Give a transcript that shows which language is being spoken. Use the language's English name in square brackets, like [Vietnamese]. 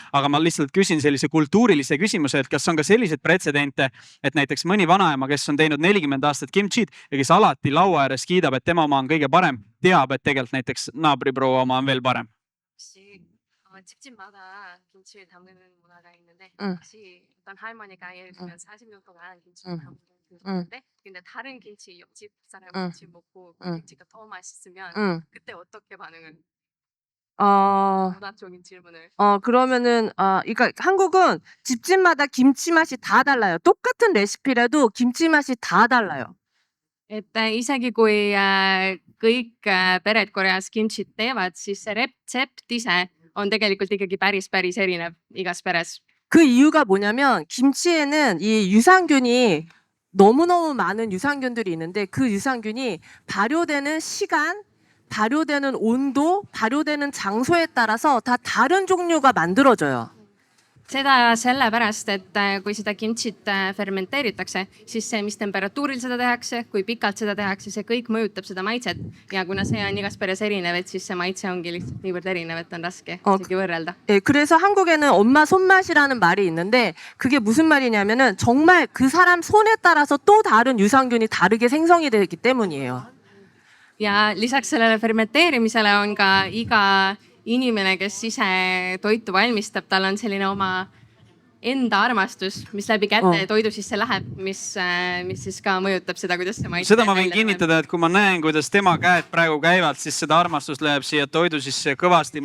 [Estonian] aga ma lihtsalt küsin sellise kultuurilise küsimuse, et kas on ka selliseid pretsedente, et näiteks mõni vanaema, kes on teinud 40 aastat kimchit ja kes alati laua ääres kiidab, et tema oma on kõige parem, teab, et tegelikult näiteks naabriproua oma on veel parem. [Korean] 집집마다 김치를 담그는 문화가 있는데 혹시 어떤 할머니가 예를 들면 40년 동안 김치를 담그는데 근데 다른 김치 옆집 사람 김치 먹고 그 김치가 더 맛있으면 그때 어떻게 반응을? 문화적인 질문을. 그러면은 그러니까 한국은 집집마다 김치 맛이 다 달라요. 똑같은 레시피라도 김치 맛이 다 달라요. [Estonian] et isegi kui kõik pered Koreas kimchit teevad, siis see retsept ise on tegelikult ikkagi päris erinev igas peres. [Korean] 그 이유가 뭐냐면 김치에는 이 유산균이 너무너무 많은 유산균들이 있는데 그 유산균이 발효되는 시간, 발효되는 온도, 발효되는 장소에 따라서 다 다른 종류가 만들어져요. [Estonian] Seda sellepärast, et kui seda kimchit fermenteeritakse, siis see, mis temperatuuril seda tehakse, kui pikalt seda tehakse, see kõik mõjutab seda maitset. Ja kuna see on igas peres erinev, et siis see maitse ongi lihtsalt niivõrd erinev, et on raske isegi võrrelda. [Korean] 그래서 한국에는 엄마 손맛이라는 말이 있는데 그게 무슨 말이냐면은 정말 그 사람 손에 따라서 또 다른 유산균이 다르게 생성이 되기 때문이에요. [Estonian] Ja lisaks sellele fermenteerimisele on ka inimene, kes ise toitu valmistab, tal on selline oma enda armastus, mis läbi käte toidu sisse läheb, mis siis ka mõjutab seda, kuidas see maitseb. Seda ma võin kinnitada, et kui ma näen, kuidas tema käed praegu käivad, siis seda armastust läheb siia toidu sisse kõvasti.